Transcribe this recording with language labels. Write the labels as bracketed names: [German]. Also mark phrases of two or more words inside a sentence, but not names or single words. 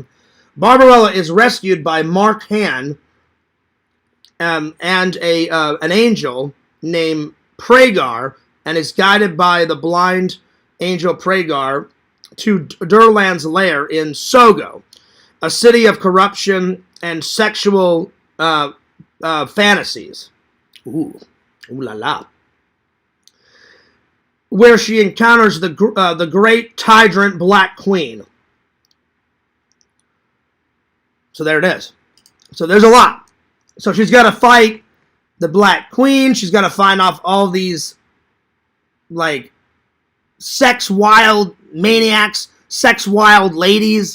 [English] Barbarella is rescued by Mark Han and an angel named Pragar, and is guided by the blind angel Pragar to Durlan's lair in Sogo, a city of corruption and sexual fantasies. Ooh la la. Where she encounters the great tyrant Black Queen. So there it is. So there's a lot. So she's got to fight the Black Queen. She's got to find off all these, sex wild maniacs, sex wild ladies.